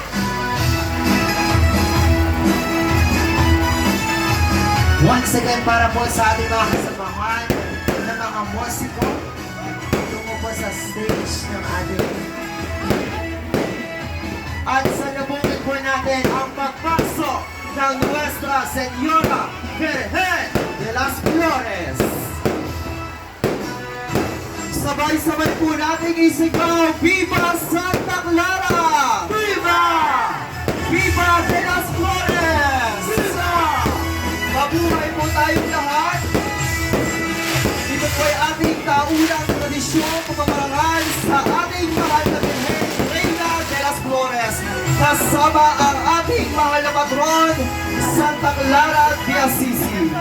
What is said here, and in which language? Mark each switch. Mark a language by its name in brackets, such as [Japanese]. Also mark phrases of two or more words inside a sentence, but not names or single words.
[English] Once again, [Filipino] para po sa ating mga kasamahan ng mga musiko, tungo po sa stage ng ating. At salubungin po natin ang pagpasok ng Nuestra Señora Virgen de las Flores. Sabay-sabay po natin isigaw, [Spanish] Viva Santa Clara! Viva! Viva de las Flores! Viva! [Filipino] Mabuhay po tayong lahat! Ito po ay ating taunang tradisyon pagmamarangal sa ating mahal na Birhen, Reina de las Flores, kasama ang ating mahal na patron, Santa Clara de Assisi.